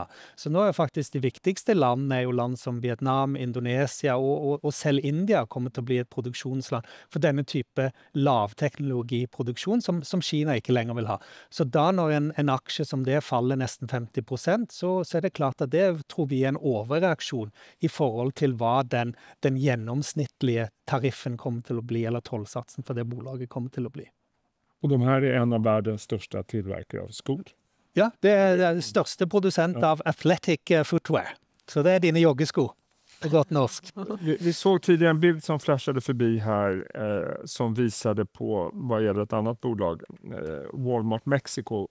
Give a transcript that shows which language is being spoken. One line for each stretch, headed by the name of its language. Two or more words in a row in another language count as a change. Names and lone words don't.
Norwegian: Så nå er faktisk de viktigste landene jo land som Vietnam, Indonesia og selv India kommer til å bli et produksjonsland for denne type lavteknologiproduksjon som Kina ikke lenger vil ha. Så da når en aksje som det faller nesten 50%, så er det klart at det tror vi er en overreaksjon i forhold til hva den gjennomsnittlige tariffen kommer til å bli, eller tollsatsen for det bolaget kommer til å bli.
Swedish: Och de här är en av världens största tillverkare av skor.
Norwegian: Ja, det er den største produsent av
English: athletic footwear.
Norwegian: Så det er dine joggesko. På gott norsk.
Swedish: Vi såg tidigare en bild som flashade förbi här som visade på vad gäller ett annat bolag, Walmart Mexico.